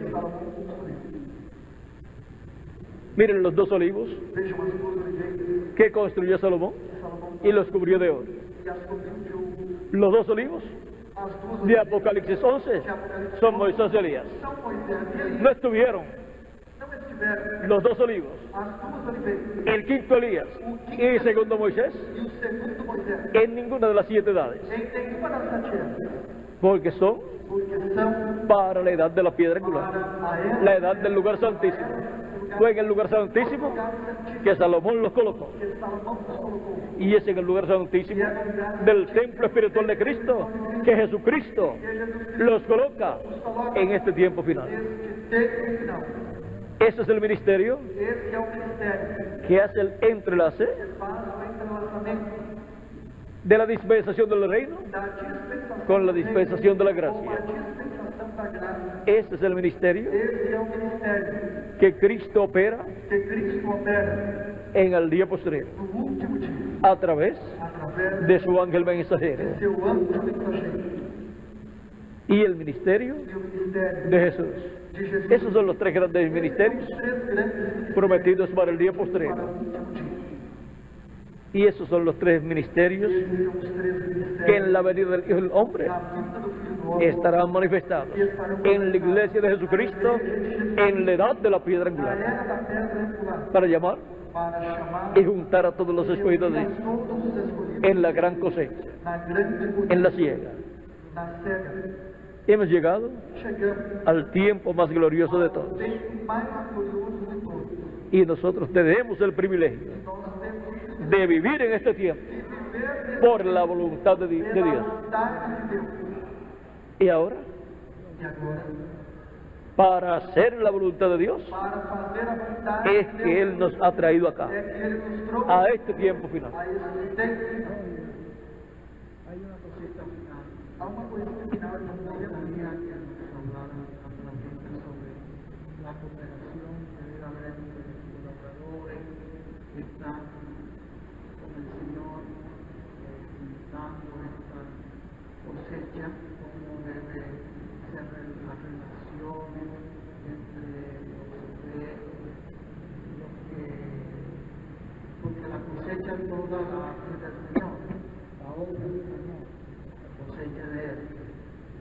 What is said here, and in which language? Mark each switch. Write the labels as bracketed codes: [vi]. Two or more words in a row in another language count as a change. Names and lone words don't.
[pt] Salomão construiu. [es] Miren los dos olivos [pt] Vejam as duas oliveiras [es] que construyó Salomón [pt] que Salomão [es] y los cubrió de oro. [pt] e as cobriu de ouro. [es] Los dos olivos [pt] As duas de oliveiras [es] Apocalipsis 11 son Moisés y Elías. [pt] são Moisés e Elias. [es] No estuvieron [pt] Não estiveram [es] los dos olivos, [pt] as duas oliveiras [es] el quinto Elías y el segundo Moisés, [pt] e o segundo Moisés [es] en ninguna de las 7 edades, [pt] em nenhuma das 7 épocas, [es] porque son [pt] porque são [es] para la edad de la piedra angular, [pt] para a época [es] la edad del lugar santísimo. Fue en el lugar santísimo que Salomón los colocó, [pt] que Salomão nos colocou. [es] y es en el lugar santísimo del templo espiritual de Cristo que Jesucristo los coloca en este tiempo final. [pt] Este tempo final. [es] Ese es el ministerio [pt] Esse é o ministério [es] que hace el entrelace [pt] que faz o entrelaçamento [es] de la dispensación del reino [pt] da dispensação [es] con la dispensación de la [pt] com a [es] gracia. [pt] dispensação da graça. [es] Ese es el ministerio [pt] Esse é o ministério [es] que Cristo opera [pt] que Cristo opera [es] en el día posterior [pt] no último dia, [es] a través [pt] através [es] de su ángel mensajero [pt] de seu anjo mensageiro [es] y el ministerio [pt] e o ministério [es] de Jesús. [pt] de Jesus. [es] Esos son los tres grandes ministerios [pt] Os três grandes ministérios [es] prometidos para el día [pt] para [es] posterior. [pt] o último dia. [es] Y esos son los tres ministerios [pt] Esses são os três ministérios [es] que en la venida del Hijo del Hombre [pt] da vinda do Filho do Homem [es] estarán manifestados en la iglesia de Jesucristo en la edad de la piedra [pt] na [es] angular [pt] era da pedra angular [es] para llamar [pt] para chamar [es] y juntar a todos los escogidos de [pt] a [es] Dios [pt] todos os escolhidos [es] en la gran cosecha, [pt] na grande colheita, [es] en la siega. [pt] na cega. [es] Hemos llegado [pt] Chegamos [es] al tiempo más glorioso de todos [pt] ao tempo mais glorioso de todos. [es] y nosotros tenemos el privilegio [pt] Nós temos [es] de vivir en este tiempo [pt] que viver [es] por la voluntad de [pt] pela [es] Dios. [pt] vontade de Deus. [es] Y ahora, [pt] E agora, [es] para hacer la voluntad de Dios, [pt] para fazer a vontade [es] es [pt] de [es] que [pt] Deus, [es] Él nos ha traído acá, [pt] é que Ele nos trouxe [es] a este tiempo final. [pt] a esse tempo final. [es] Hay una cosita final. [pt] Há uma coisinha final que eu [es] Hoy [pt] queria [es] en día que nos hablaron naturalmente sobre la cooperación que debe haber entre los colaboradores que están con el Señor, dando esta cosecha, cómo debe ser las relaciones entre los que, porque la cosecha toda la hace del Señor, la obra del Señor, la cosecha de Él.